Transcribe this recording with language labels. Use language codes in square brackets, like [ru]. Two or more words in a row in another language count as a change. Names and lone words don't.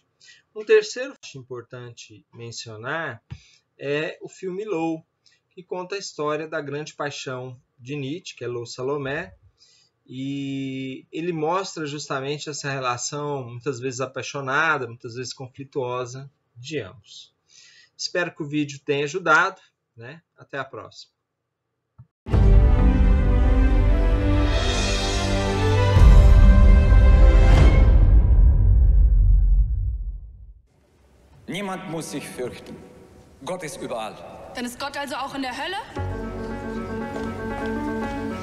[pt] Um terceiro filme importante mencionar é o filme Lou, que conta a história da grande paixão de Nietzsche, que é Lou Salomé, e ele mostra justamente essa relação, muitas vezes apaixonada, muitas vezes conflituosa, de ambos. Espero que o vídeo tenha ajudado, né? Até a próxima. [de] Niemand muss sich fürchten. Gott ist überall. Dann ist Gott also auch in der Hölle?